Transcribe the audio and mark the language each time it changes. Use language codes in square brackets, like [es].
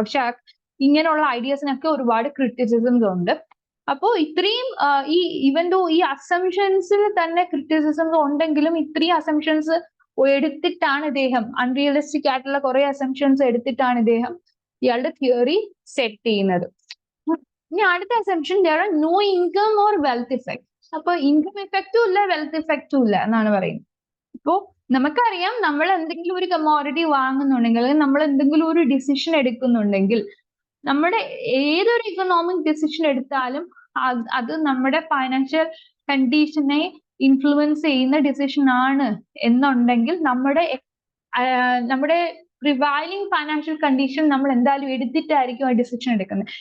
[ml] പക്ഷെ ഇങ്ങനെയുള്ള ഐഡിയാസിനൊക്കെ ഒരുപാട് ക്രിറ്റിസിസംസ് ഉണ്ട്. അപ്പോൾ ഇത്രയും ഈ അസംഷൻസിൽ തന്നെ ക്രിറ്റിസിസംസ് ഉണ്ടെങ്കിലും ഇത്രയും അസംഷൻസ് എടുത്തിട്ടാണ് ഇദ്ദേഹം, അൺറിയലിസ്റ്റിക് ആയിട്ടുള്ള കുറെ അസംഷൻസ് എടുത്തിട്ടാണ് ഇദ്ദേഹം ഇയാളുടെ തിയറി സെറ്റ് ചെയ്യുന്നത്. ഇനി അടുത്ത [en] Assumption, there are no income or wealth effect. [ml] അപ്പൊ ഇൻകം എഫക്റ്റും ഇല്ല, വെൽത്ത് എഫക്റ്റും ഇല്ല എന്നാണ് പറയുന്നത്. ഇപ്പോ നമുക്കറിയാം നമ്മൾ എന്തെങ്കിലും ഒരു കമ്മോഡിറ്റി വാങ്ങുന്നുണ്ടെങ്കിൽ, അല്ലെങ്കിൽ നമ്മൾ എന്തെങ്കിലും ഒരു ഡിസിഷൻ എടുക്കുന്നുണ്ടെങ്കിൽ, നമ്മുടെ ഏതൊരു ഇക്കണോമിക് ഡിസിഷൻ എടുത്താലും അത് നമ്മുടെ ഫൈനാൻഷ്യൽ കണ്ടീഷനെ ഇൻഫ്ലുവൻസ് ചെയ്യുന്ന ഡിസിഷൻ ആണ് എന്നുണ്ടെങ്കിൽ നമ്മുടെ പ്രിവൈലിംഗ് ഫൈനാൻഷ്യൽ കണ്ടീഷൻ നമ്മൾ എന്തായാലും എടുത്തിട്ടായിരിക്കും ആ ഡിസിഷൻ എടുക്കുന്നത്.